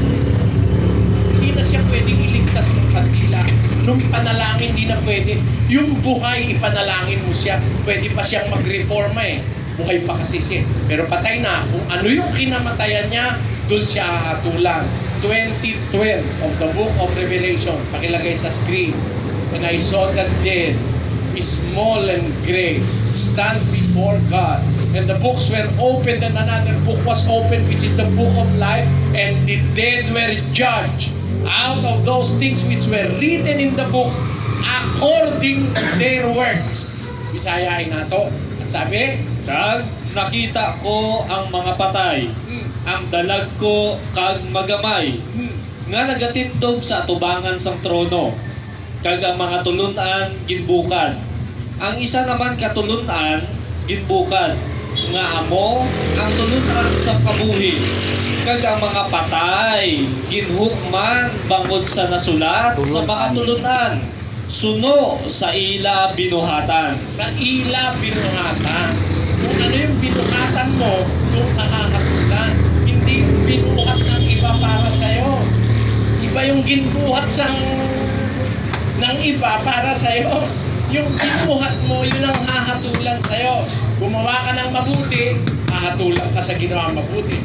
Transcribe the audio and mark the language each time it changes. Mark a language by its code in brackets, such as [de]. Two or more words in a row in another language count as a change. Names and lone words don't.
[tl] Hindi na siya pwedeng iligtas ng kandila. Nung panalangin, hindi na pwede. Yung buhay, ipanalangin mo siya. Pwede pa siyang mag-reforma eh. Buhay pa kasi siya. Pero patay na. Kung ano yung kinamatayan niya, doon siya hahatulan. [en] 20:12 of the book of Revelation. [tl] Pakilagay sa screen. [en] And I saw that dead, small and great, stand before God. And the books were opened, and another book was opened, which is the book of life. And the dead were judged out of those things which were written in the books according to their works. [tl] Bisayahin na to. At sabi, [hil] Kag nakita ko ang mga patay, ang dalag ko kag magamay, nga nagatindog sa atubangan sang trono, kag ang mga tulunan ginbukan. Ang isa naman katulunan ginbukan, nga amo ang tulunan sa kabuhi, kag ang mga patay ginhukman bangod sa nasulat sa mga tulunan, suno sa ila binuhatan. sa ila binuhatan. [tl] Kung ano yung binuhatan mo, yung kahahatulan. Hindi yung binuhat ng iba para sa'yo. Iba yung ginbuhat ng iba para sa'yo. Yung binuhat mo, yun ang hahatulan sa'yo. Gumawa ka ng mabuti, hahatulan ka sa ginawa mabuti.